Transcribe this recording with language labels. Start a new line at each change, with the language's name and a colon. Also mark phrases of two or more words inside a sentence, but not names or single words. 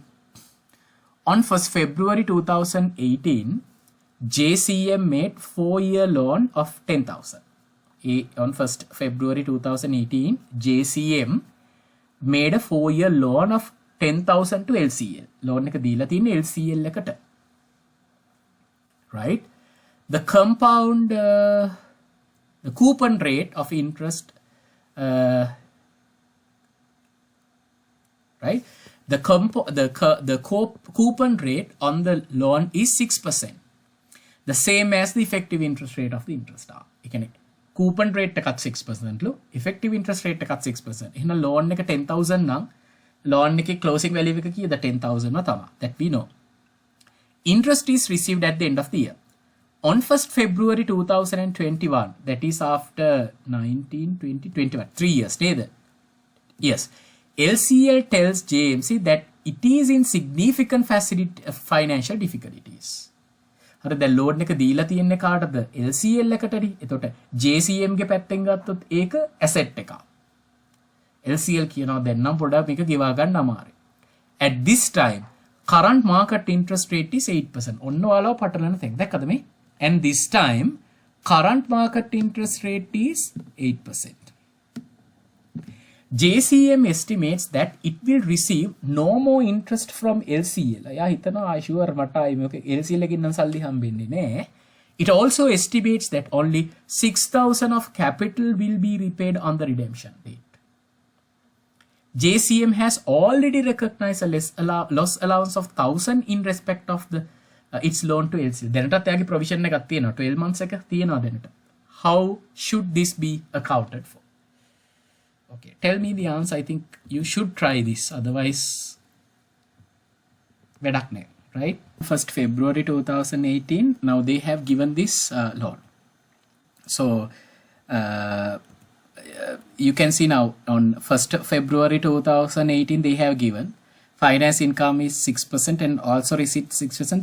English: On 1st February 2018, JCM made 4-year loan of 10,000. On 1st February 2018, JCM made a 4-year loan of 10,000 to LCL.
Sinhala: Loan එක දීලා තියෙන්නේ LCL එකට.
English: Right? The compound, the coupon rate of interest, right? The coupon rate on the loan is 6%. The same as the effective interest rate of the interest. Coupon rate
Sinhala: එකත් 6% ලු,
English: effective interest rate
Sinhala: එකත් 6%. එහෙනම් loan එක 10,000 නම් loan එකේ
English: closing value
Sinhala: එක කීයද? 10,000 ම තමයි.
English: That we know. Interest is received at the end of the year. On 1st February 2021, that is after 19, 20, 21, 3 years, neither. Yes. LCL tells JMC that it is in significant financial difficulties.
Sinhala: හරි, දැන් loan එක දීලා තියෙන්නේ කාටද? LCL එකටනේ. එතකොට JCM ගේ පැත්තෙන් ගත්තොත් ඒක asset එකක්. LCL කියනවා දැන් නම් පොඩ්ඩක් මේක ගෙවා ගන්න අමාරුයි.
English: At this time, current market interest rate is 8%.
Sinhala: ඔන්න ඔයාලව පටලන තැන් දැක්කද මේ?
English: And this time, current market interest rate is 8%. JCM estimates that it will receive no more interest from LCL.
Sinhala: එයා හිතනවා sure මට මේක LCL එකකින් නම් සල්ලි හම්බෙන්නේ නෑ.
English: It also estimates that only 6,000 of capital will be repaid on the redemption date. JCM has already recognized a loss allowance of 1,000 in respect of the its loan to LCL.
Sinhala: දැනටත් එයාගේ provision එකක් තියෙනවා,
English: 12 months
Sinhala: එක තියෙනවා දැනට.
English: How should this be accounted for? Okay, tell me the answer. I think you should try this, otherwise
Sinhala: වැඩක් නෑ,
English: right? 1st February 2018, now they have given this loan. So you can see now on 1st February 2018 they have given finance income is 6% and also receipt 6%.